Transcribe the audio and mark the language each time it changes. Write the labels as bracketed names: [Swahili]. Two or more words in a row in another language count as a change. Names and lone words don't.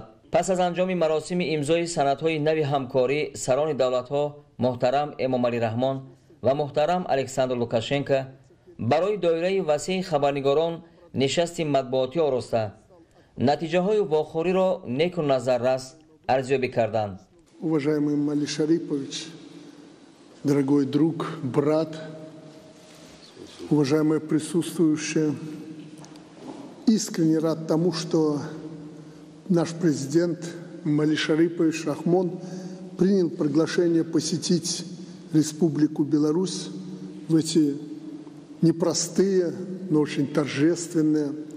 [Tajik] Пас аз анҷоми маросими имзои санадҳои нави ҳамкорӣ, сарони давлатҳо муҳтарам Эмомалӣ Раҳмон ва муҳтарам Александр Лукашенко барои доираи васеи хабарнигорон нишасти матбуотӣ ороста натиҷаҳои вохӯриро нек ва назаррас арзёбӣ карданд. [Russian] Уважаемый Эмомали Шарипович, дорогой друг, брат, уважаемые присутствующие, искренне рад тому, что наш президент Эмомали Шарипович Рахмон принял приглашение посетить Республику Беларусь в эти непростые, но очень торжественные